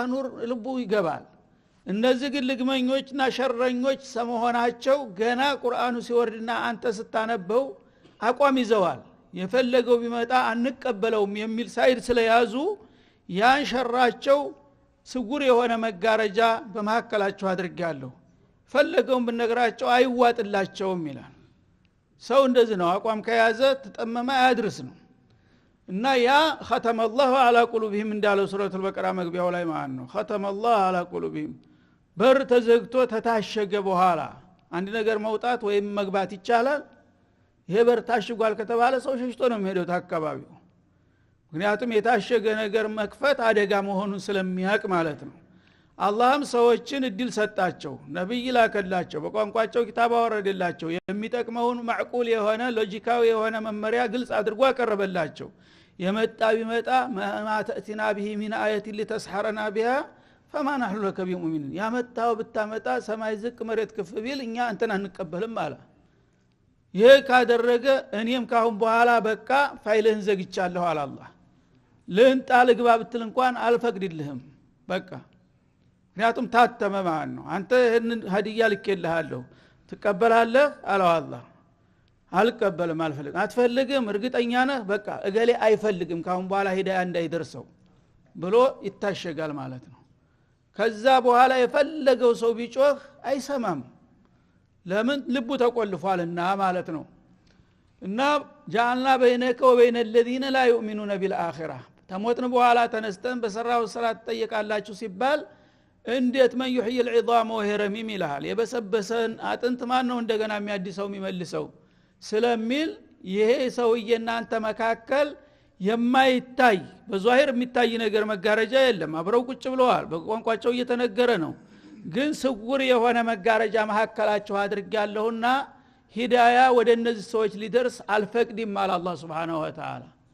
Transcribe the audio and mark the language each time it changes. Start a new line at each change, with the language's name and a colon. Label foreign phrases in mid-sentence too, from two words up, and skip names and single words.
Amharic: ኑር ልቡ ይገባል እነዚህ ግን ልግመኞችና ሸረኞች ሰመሆናቸው ገና ቁርአኑ ሲወርድና አንተ ስታነበው አቋም ይዘዋል የፈለገው ቢመጣ አንቀበለውም የሚል ሳይድ ስለያዙ ያን ሸራቸው ስጉር የሆነ መጋረጃ በመሐከላቸው አድርጋለሁ ፈለገውን ብነግራቸው አይዋጥላቸውም ይላል ሰው እንደዚህ ነው አቋም ከያዘ ተጠመመ አያድርስ ነው እና ያ
Arabic: ختم الله على قلوبهم
Amharic: እንዳለው ሱረቱል በቀራ መግቢያው ላይ ማለት ነው
Arabic: ختم الله على قلوبهم
Amharic: በር ተዘግቶ ተታሸገ በኋላ አንድ ነገር መውጣት ወይም መግባት ይቻላል ይሄ በር ታሽጓል ከተባለ ሰው ሸሽቶ ነው የሚሄደው አካባቢው ምክንያቱም የታሸገ ነገር መክፈት አደጋ መሆኑን ስለሚያውቅ ማለት ነው አላህም ሰዎችን እድል ሰጣቸው ነብይ ላከላቸው በቋንቋቸው ኪታብ አወረደላቸው የሚጠቅመውን ማዕቁል የሆነ ሎጂካዊ የሆነ መመሪያ ግልጽ አድርጎ አቀረበላቸው የመጣ ቢመጣ
Arabic: ما تأتنا به من آية لتسحرنا بها فما نحن لك بمؤمنين
Amharic: ያመጣው ብታመጣ ሰማይ ዝቅ መሬት ከፍ ቢል እኛ አንተን አንቀበልም አለ ይሄ ካደረገ እኔም ካሁን በኋላ በቃ ፋይልህን ዘግቻለሁ አለ አላህ ለእንጣ ልግባ ብትል እንኳን አልፈቅድልህም በቃ ምክንያቱም ታተመ ማለት ነው አንተ ይሄን ሀዲያ ልከልሃለሁ ትቀበላለህ አለው አላህ አልቀበልም አልፈልግም አትፈልግም እርግጠኛ ነህ በቃ እገሌ አይፈልግም ካሁን በኋላ ሂዳያ እንዳይደርሰው ብሎ ይታሸጋል ማለት ነው ከዛ በኋላ የፈለገው ሰው ቢጮህ አይሰማም ለምን ልቡ ተቆልፏልና ማለት ነው እና
Arabic: جعلنا بينك وبين الذين لا يؤمنون بالآخرة
Amharic: ተሞትን በኋላ ተነስተን በሰራው ስራ ተጠየቃላችሁ ሲባል እንዴት
Arabic: من يحيي العظام وهي رميم
Amharic: ይላል የበሰበሰን አጥንት ማን ነው እንደገና የሚያድሰው የሚመልሰው ስለሚል ይሄ ሰውዬና አንተ መካከል የማይታይ በዛሂር የሚታይ ነገር መጋረጃ የለም አብረው ቁጭ ብለዋል በቋንቋቸው እየተነገረ ነው ግን ስውር የሆነ መጋረጃ መሐከላቸው አድርጋለሁና ሂዳያ ወደ እነዚህ ሰዎች ሊደርስ አልፈቅድም አለ አላህ
Arabic: سبحانه وتعالى